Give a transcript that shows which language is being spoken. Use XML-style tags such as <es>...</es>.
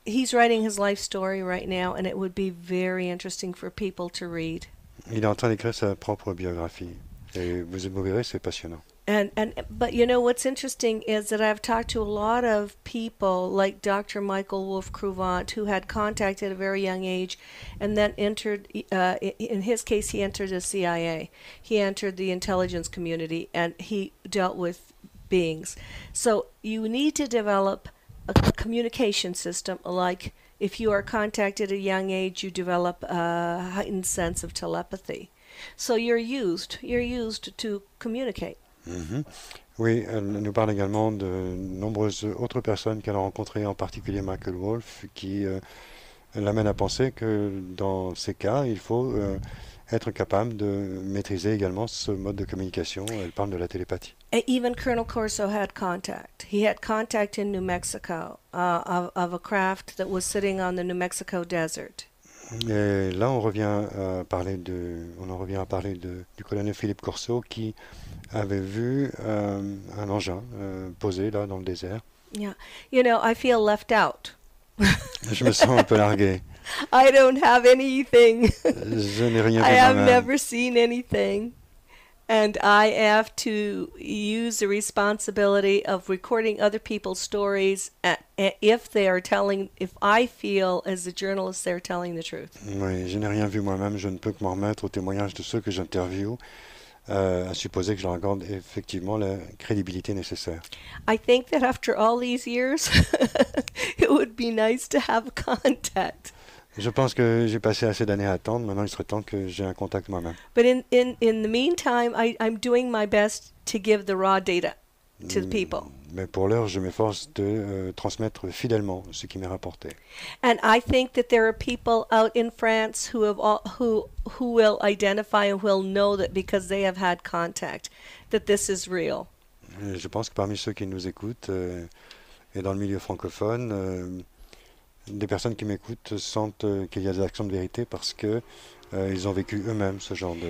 <en>He's writing his life story right now, and it would be very interesting for people to read.</en> <fr>Il est en train d'écrire sa propre biographie. Et vous verrez, c'est passionnant.</fr> <en>But you know what's interesting is that I've talked to a lot of people like Dr. Michael Wolf Cruvant, who had contact at a very young age, and then entered. In his case, he entered the CIA. He entered the intelligence community, and he dealt with beings. So you need to develop a communication system. Like if you are contacted at a young age, you develop a heightened sense of telepathy. So you're used to communicate. Mhm.</en> <fr>Oui, elle nous parle également de nombreuses autres personnes qu'elle a rencontrées, en particulier Michael Wolff, qui l'amène à penser que dans ces cas, il faut être capable de maîtriser également ce mode de communication. Elle parle de la télépathie.</fr> <en>Even Colonel Corso had contact. He had contact in New Mexico of a craft that was sitting on the New Mexico desert.</en> <fr>Et là, on en revient à parler du colonel Philippe Corso qui avait vu un engin posé là dans le désert.</fr> <en>Yeah. You know, I feel left out.</en> <fr>Je me sens un peu largué.</fr> <en>I don't have anything.</en> <fr>Je n'ai rien</fr> <en>I</en> <fr>vu</fr> <en>have</en> <fr>moi-même.</fr> <en>never seen anything. And I have to use the responsibility of recording other people's stories if I feel as a journalist they're telling the truth.</en> <fr>Oui, je n'ai rien vu moi-même. Je ne peux que m'en remettre au témoignage de ceux que j'interviewe, à supposer que je leur accorde effectivement la crédibilité nécessaire.</fr> <en>I think that after all these years, it would be nice to have contact.</en> <fr>Je pense que j'ai passé assez d'années à attendre. Maintenant, il serait temps que j'ai un contact moi-même.</fr> <en>But in the meantime, I'm doing my best to give the raw data to the people.</en> <fr>Mais pour l'heure, je m'efforce de transmettre fidèlement ce qui m'est rapporté.</fr> <en>And I think that there are people out in France who will identify and will know that because they have had contact, that this is real.</en> <fr>Et je pense que parmi ceux qui nous écoutent et dans le milieu francophone, des personnes qui m'écoutent sentent qu'il y a des actions de vérité parce que ils ont vécu eux-mêmes ce genre de</fr>